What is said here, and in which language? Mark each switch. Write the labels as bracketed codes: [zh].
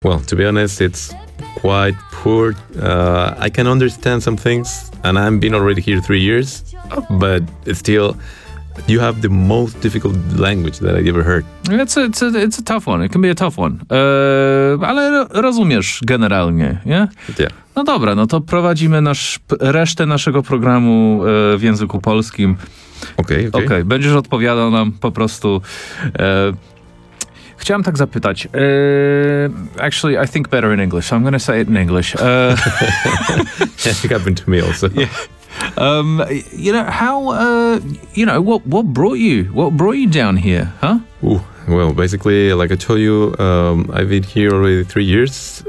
[en] Well, to be honest, it's quite poor. I can understand some things, and I've been already here 3 years, but still, you have the most difficult language that I ever heard. It's a tough one. It can be a tough one. [pl] Ale rozumiesz generalnie, nie? [en] Yeah. [pl] No dobra, no to prowadzimy resztę naszego programu w języku polskim. Okej. Będziesz odpowiadał nam po prostu. Chciałem tak zapytać. [en] Actually, I think better in English. So I'm going to say it in English. yeah, it happened to me also. Yeah. You know, how, you know, what brought you down here, huh? Ooh, well, basically, like I told you, I've been here already 3 years.